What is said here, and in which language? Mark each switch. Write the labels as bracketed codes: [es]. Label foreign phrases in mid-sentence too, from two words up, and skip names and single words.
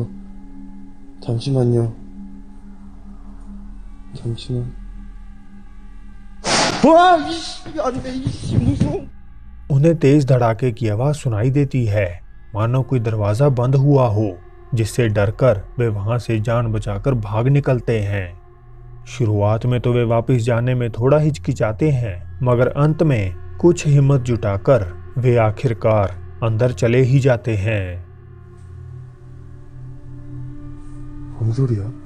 [ko] 잠시만요. 잠시만. 와, 이씨, 안 돼, 이씨, 무서워. [hi] उन्हें तेज धड़ाके की आवाज सुनाई देती है, मानो कोई दरवाजा बंद हुआ हो, जिससे डरकर वे वहां से जान बचाकर भाग निकलते हैं। शुरुआत में तो वे वापस जाने में थोड़ा हिचकिचाते हैं, मगर अंत में कुछ हिम्मत जुटाकर वे आखिरकार अंदर चले ही जाते हैं। [ko] 뭔 소리야?